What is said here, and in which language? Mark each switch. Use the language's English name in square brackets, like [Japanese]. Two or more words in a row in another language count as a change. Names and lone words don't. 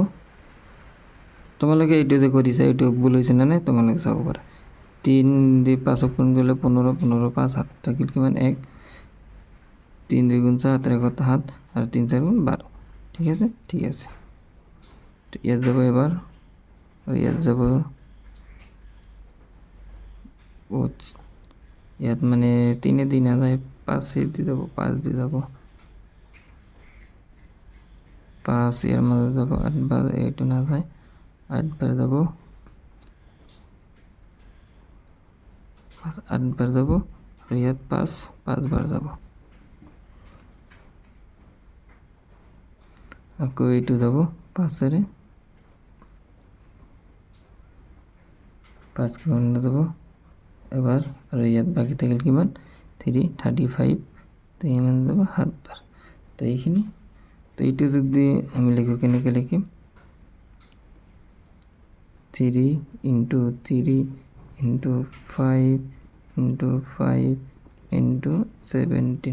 [Assamese] তোমালোকে এইটো যে কৰিছা এইটো ভুল হৈছে নে নাই তোমালোকে চাব পাৰা। 3 দি 5ক পূৰণ কৰিলে 15, 15 5 7 থাকিল কিমান 1, 3 2 গুণ 7 7 আৰু 3 4 গুণ 12। ঠিক আছে, ঠিক আছে। তো ইয়াত যাব এবার, আর ইয়াত যাব ইয়াত মানে 3 দি না যায় 5 দি যাব, 5 দি যাব 5, ইয়ার মাঝে যাব 8 বার, এইটো না যায় 8 বার যাব, 8 বার যাব আর ইয়াত 5 বার যাব। আকৌ এইটো যাব 5 5 কিমান যাব এবার, আর ইয়াত বাকি থাকিল কিমান 3 35, তো ইমান যাব 7 বার। তো এইখিনি, তো এইটো যদি আমি লিখো কেনেকৈ লিখিম 3 × 3 × 5 × 5 × 17।